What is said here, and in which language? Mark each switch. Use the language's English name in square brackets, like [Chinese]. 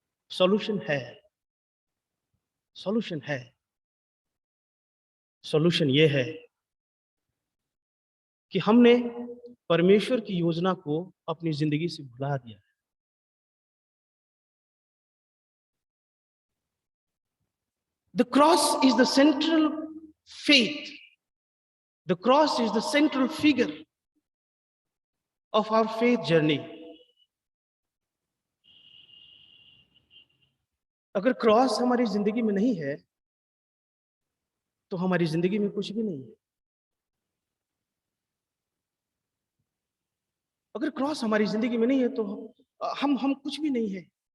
[Hindi] Solution है, solution है, solution ये है कि हमने परमेश्वर की योजना को अपनी जिंदगी से भुला दिया। [English] The cross is the central faith. The cross is the central figure of our faith journey. [Hindi] अगर क्रॉस हमारी जिंदगी में नहीं है तो हमारी जिंदगी में कुछ भी नहीं है। अगर क्रॉस हमारी जिंदगी में नहीं है तो हम कुछ भी नहीं है।